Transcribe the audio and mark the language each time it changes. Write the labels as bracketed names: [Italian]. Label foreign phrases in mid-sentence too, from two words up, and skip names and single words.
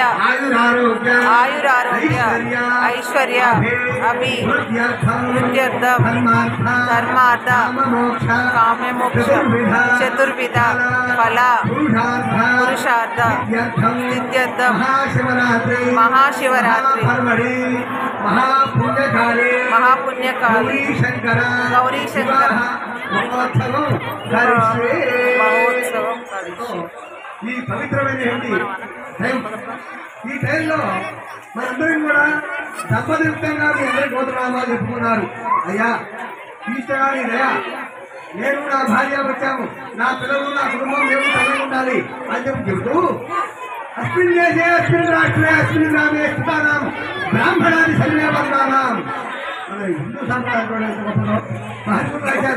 [Sanskrit] आयुरारोग्य ऐश्वर्य अभि वृद्ध्यर्थं धर्मार्थ काममोक्ष चतुर्विध फल पुरुषार्थ सिद्ध्यर्थं महाशिवरात्रि महापुण्यकाली गौरी शंकर [Telugu] महोत्सवं ఈ పవిత్రమైన ఈ టైంలో మనందరం కూడా దంపతియుక్తంగా మీ అందరి గోత్రనామాలు చెప్పుకున్నారు. అయ్యా ఈశ్వరాని దయా నేను నా భార్య వచ్చాము, నా పిల్లలు నా కుటుంబం మేము చల్లగా ఉండాలి అని చెప్తూ [Sanskrit] అస్మిన్ దేశే అస్మిన్ రాష్ట్రే అస్మిన్ గ్రామే స్థితానాం బ్రాహ్మణాది సర్వే వర్ణానాం [Telugu] మన హిందూ సాంప్రదాయం మహత్వం రాశారు.